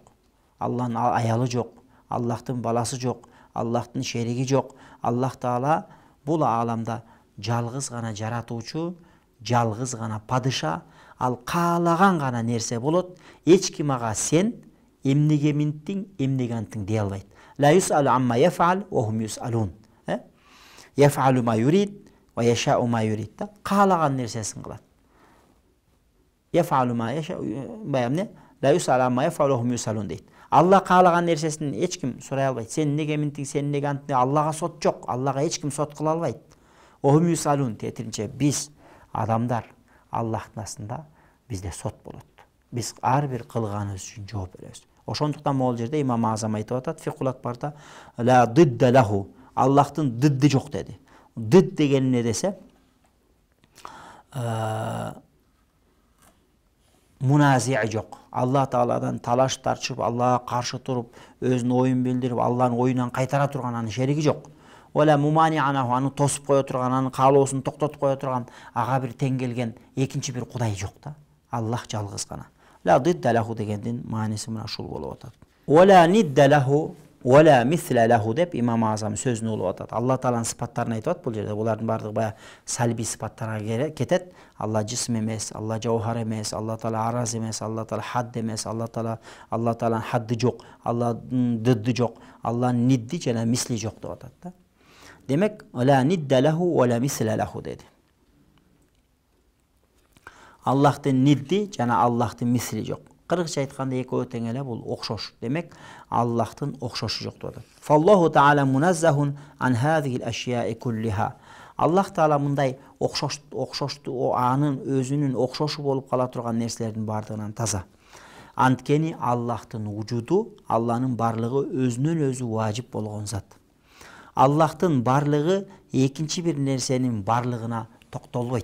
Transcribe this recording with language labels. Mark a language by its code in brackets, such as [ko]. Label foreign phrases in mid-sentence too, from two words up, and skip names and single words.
[ky] Алланын аялы жок, Аллахтын баласы жок, Аллахтын шериги жок. Аллах Таала бул ааламда жалгыз гана жаратуучу, жалгыз гана падыша, ал каалаган гана нерсе болот. Эч ким ага сен эмнеге минттиң, эмнеге анттың дей албайт. [ar] لا يسأل عما يفعل وهم يسألون. يفعل ما يريد ويشاء ما يريد. [ky] Каалаган нерсесин кылат. [ar] يفعل ما يشاء بيمينه لا يسأل عما يفعل وهم يسألون дейт. [ky] Алла каалаган нерсесин эч ким сурай албайт. Сен неге минттиң, сен неге анттың? Аллага сот жок. Аллага эч ким сот кыла албайт. [ar] وهم يسألون [ky] тетиринче биз адамдар Аллахтын астында бизде сот болот. Биз ар бир кылганыбыз үчүн жооп беребиз. Ошондуктан могул жерде Имам Азам айтып атат, Фикхул Акбарда [ar] لا ضد له. [ky] Аллахтын дидди жок деди. Дид деген эмне десе, муназия жок. Алла Тааладан талаш тартышып, Аллага каршы туруп, өзүнүн оюн билдирип, Алланын оюнан кайтара турган анын шериги жок. [ar] ولا مانع له, [ky] аны тосуп кое турган, анын каалоосун токтотуп кое турган, ага бир тең келген экинчи бир Кудай жок да. Аллах жалгыз гана. [ar] لا ضد له [ky] дегендин мааниси мына ушул болуп атат. [ar] ولا ند له ولا مثل له [ky] деп Имам Азам сөзүн улуп атат. Алла Тааланын сыпаттарын айтып атат бул жерде. Булардын бардыгы бая салби сыпаттарга кетет. Алла жисм эмес, Алла жауһар эмес, Алла Таала араз эмес, Алла Таала хадд эмес, Алла Тааланын хадды жок, Алланын дидди жок, Алланын нидди жана мисли жок деп атат да. Демек, [ar] ولا ند له ولا مثل له деди. [ky] Аллахтын нидди жана Аллахтын мисли жок. Кыргызча айтканда экөө тең эле, бул окшош. Демек, Аллахтын окшошу жок деп атат. [ar] فالله تعالى منزه عن هذه الأشياء كلها. [ky] Аллах Таала мындай окшошту анын өзүнүн окшошу болуп кала турган нерселердин бардыгынан таза. Анткени Аллахтын вujуду, Алланын барлыгы өзүнөн өзү важип болгон зат. Аллахтын барлыгы экинчи бир нерсенин барлыгына токтолбойт.